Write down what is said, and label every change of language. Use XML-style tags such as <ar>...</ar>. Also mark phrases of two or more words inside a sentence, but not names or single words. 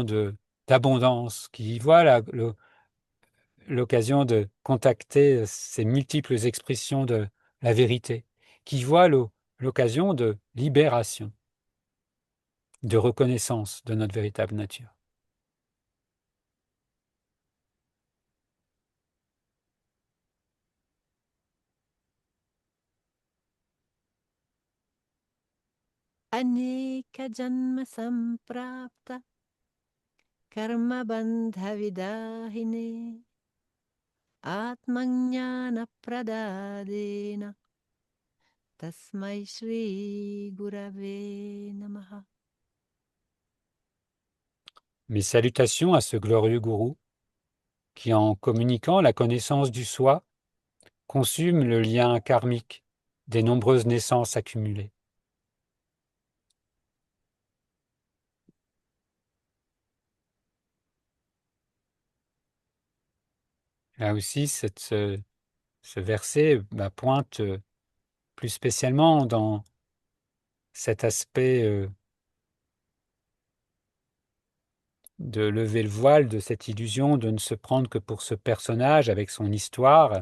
<fr>d'abondance, qui y voit l'occasion de contacter ces multiples expressions de la vérité, qui voit l'occasion de libération, de reconnaissance de notre véritable nature.</fr> <sa>अनेक जन्म संप्राप्त कर्म बंध विदाहिने आत्मज्ञान प्रदादेन तस्मै श्री गुरवे नमः.</sa> <fr>Mes salutations à ce glorieux gourou qui, en communiquant la connaissance du soi, consume le lien karmique des nombreuses naissances accumulées. Là aussi, ce verset pointe plus spécialement dans cet aspect de lever le voile de cette illusion de ne se prendre que pour ce personnage avec son histoire.</fr>